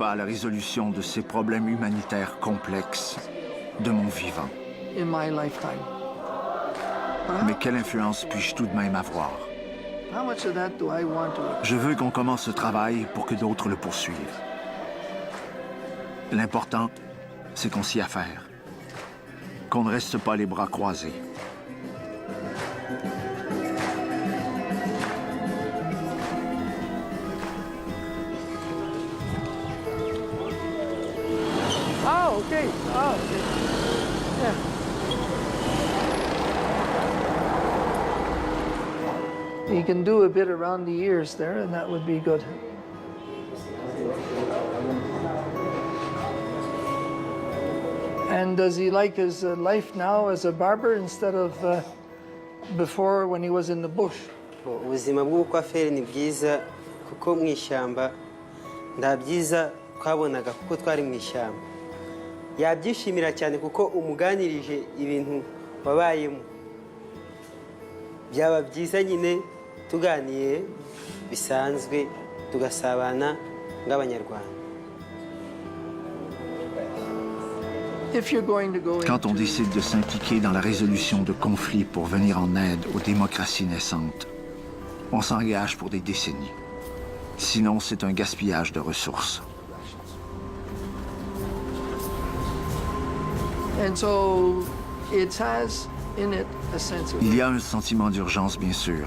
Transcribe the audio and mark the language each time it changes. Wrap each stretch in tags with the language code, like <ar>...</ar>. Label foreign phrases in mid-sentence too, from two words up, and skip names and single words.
<fr>à la résolution de ces problèmes humanitaires complexes de mon vivant. Mais quelle influence puis-je tout de même avoir? Je veux qu'on commence ce travail pour que d'autres le poursuivent. L'important, c'est qu'on s'y affaire. Qu'on ne reste pas les bras croisés. Ah, OK. Ah, OK.</fr> <en>Yeah. You can do a bit around the ears there, and that would be good. And does he like his life now as a barber instead of before when he was in the bush?</en> <rw>Ubuzima bw'ubukwaferi ni bwiza kuko mu ishyamba nta byiza twabonaga kuko twari mu ishyamba. Yabyishimira cyane kuko umuganirije ibintu wabayemo. Byaba byiza nyine tuganiye bisanzwe tugasabana nk'abanyarwanda.</rw> <fr>Quand on décide de s'impliquer dans la résolution de conflits pour venir en aide aux démocraties naissantes, on s'engage pour des décennies. Sinon, c'est un gaspillage de ressources. Il y a un sentiment d'urgence, bien sûr.</fr>